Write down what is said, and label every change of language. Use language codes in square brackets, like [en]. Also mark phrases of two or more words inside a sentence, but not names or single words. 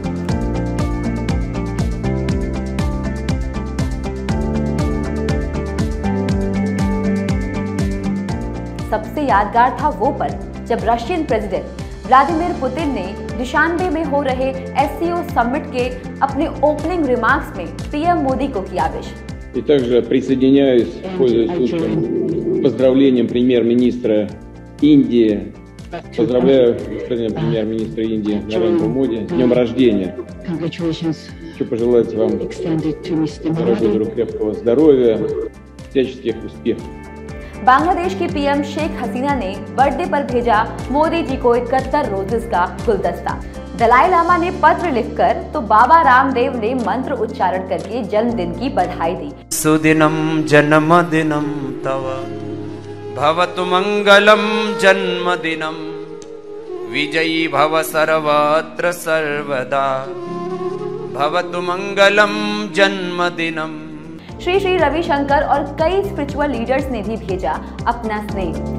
[hi] सबसे यादगार था वो पल जब [en] Russian president [hi] व्लादिमीर पुतिन ने दुशान्बे में हो रहे SCO समिट के अपने [en] opening remarks [hi] में पीएम मोदी को किया विश। [ru] И также присоединяюсь, пользуясь случаем, поздравлением премьер-министра Индии. Поздравляю господина премьер-министра Индии Нарендра Моди с днем рождения. Хочу пожелать вам дорогой крепкого здоровья, всяческих успехов. [hi] बांग्लादेश की पीएम शेख हसीना ने बर्थडे पर भेजा मोदी जी को 71 रोजेस का गुलदस्ता। दलाई लामा ने पत्र लिखकर तो बाबा रामदेव ने मंत्र उच्चारण करके जन्मदिन की बधाई दी। [sa] सुदिनम जन्मदिनम तव भवतु मंगलम जन्मदिनम विजयी भव सर्वत्र सर्वदा भवतु मंगलम जन्मदिनम। [hi] श्री श्री रविशंकर और कई [en] spiritual leaders [hi] ने भी भेजा अपना स्नेह।